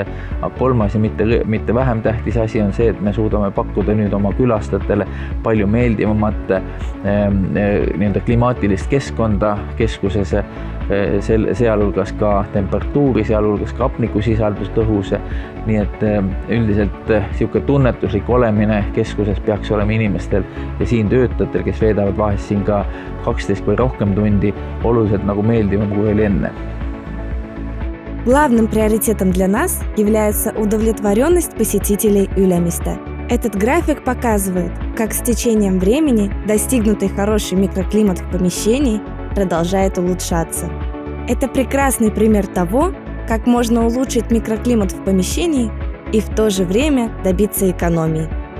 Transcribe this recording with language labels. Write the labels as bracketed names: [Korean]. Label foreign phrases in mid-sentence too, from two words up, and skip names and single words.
[Estonian] Kolmas ja mitte vähem tähtis asi on see, et me suudame pakkuda nüüd oma külastajatele palju meeldivamat klimaatilist keskkonda keskuses, sealhulgas ka temperatuuri, sealhulgas ka hapnikusisaldust õhus. Nii et üldiselt siuke tunnetuslik olemine keskuses peaks olema inimestel ja siin töötajatel, kes veedavad vahest siin ka 12 või rohkem tundi, oluliselt meeldivam kui oli enne. [Russian] Главным приоритетом для нас является удовлетворенность посетителей Ülemiste. Этот график показывает, как с течением времени достигнутый хороший микроклимат в помещении продолжает улучшаться. Это прекрасный пример того, как можно улучшить микроклимат в помещении и в то же время добиться экономии.